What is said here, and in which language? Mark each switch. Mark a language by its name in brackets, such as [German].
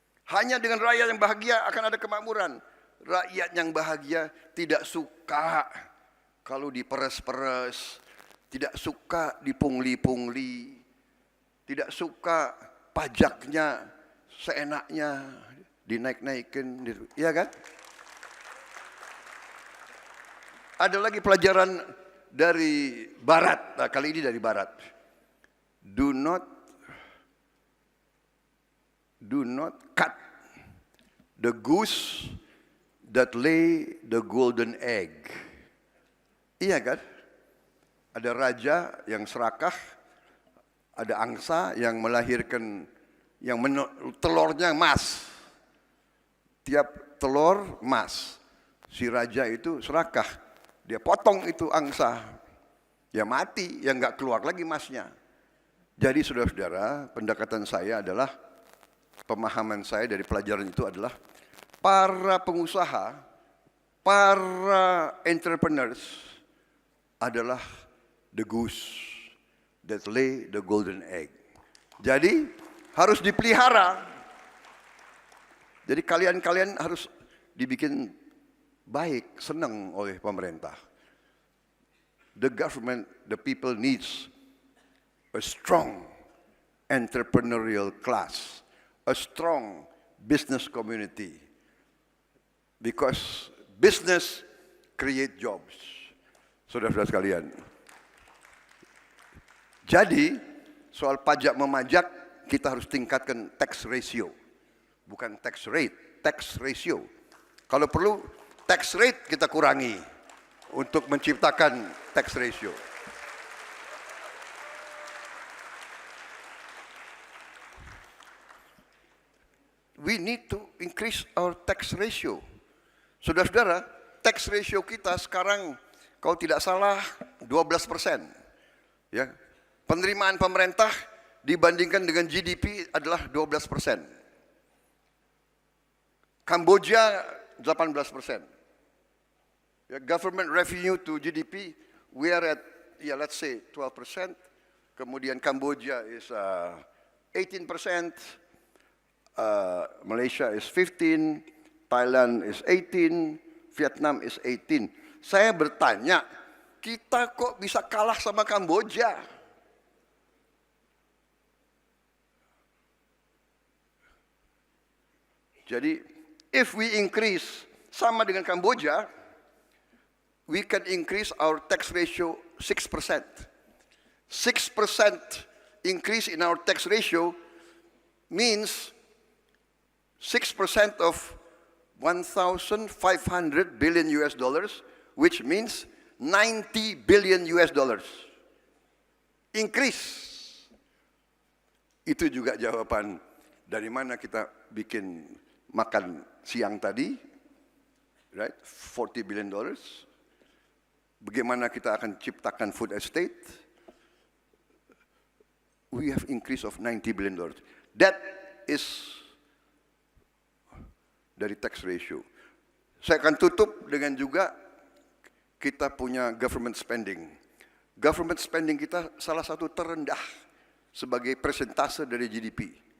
[Indonesian] Hanya dengan rakyat yang bahagia akan ada kemakmuran. Rakyat yang bahagia tidak suka kalau diperes-peres, tidak suka dipungli-pungli, tidak suka pajaknya seenaknya dinaik-naikin, iya kan? Ada lagi pelajaran dari Barat, nah, kali ini dari Barat. [English] Do not cut the goose that lay the golden egg. [Indonesian] Iya kan? Ada raja yang serakah, ada angsa yang melahirkan, telurnya emas. Tiap telur emas. Si raja itu serakah, dia potong itu angsa, ya mati, ya nggak keluar lagi emasnya. Jadi saudara-saudara, pendekatan saya adalah, pemahaman saya dari pelajaran itu adalah, para pengusaha, para entrepreneurs adalah [English] the goose that lay the golden egg. [Indonesian] Jadi harus dipelihara. Jadi kalian harus dibikin baik, senang oleh pemerintah. [English] The government, the people needs a strong entrepreneurial class, a strong business community. Because business create jobs. [Indonesian] Saudara-saudara sekalian. Jadi, soal pajak memajak, kita harus tingkatkan tax ratio. Bukan tax rate, tax ratio. Kalau perlu, tax rate kita kurangi untuk menciptakan tax ratio. [English] We need to increase our tax ratio. [Indonesian] Saudara-saudara, tax ratio kita sekarang kalau tidak salah 12%. Ya, penerimaan pemerintah dibandingkan dengan GDP adalah 12%. Kamboja 18%. [English] Ya, government revenue to GDP, we are at, let's say 12%. [Indonesian] Kemudian [English] Kamboja is 18%, Malaysia is 15%, Thailand is 18%, Vietnam is 18%. [Indonesian] Saya bertanya, kita kok bisa kalah sama Kamboja? Jadi, [English] if we increase [Indonesian] sama dengan Kamboja, [English] we can increase our tax ratio 6%. 6% increase in our tax ratio means 6% of 1,500 billion US dollars, which means 90 billion US dollars. Increase. [Indonesian] Itu juga jawaban dari mana kita bikin makan siang tadi, [English] right? 40 billion dollars. [Indonesian] Bagaimana kita akan ciptakan food estate? [English] We have increase of 90 billion dollars. That is [Indonesian] dari [English] tax ratio. [Indonesian] Saya akan tutup dengan juga kita punya government spending. Government spending kita salah satu terendah sebagai persentase dari GDP.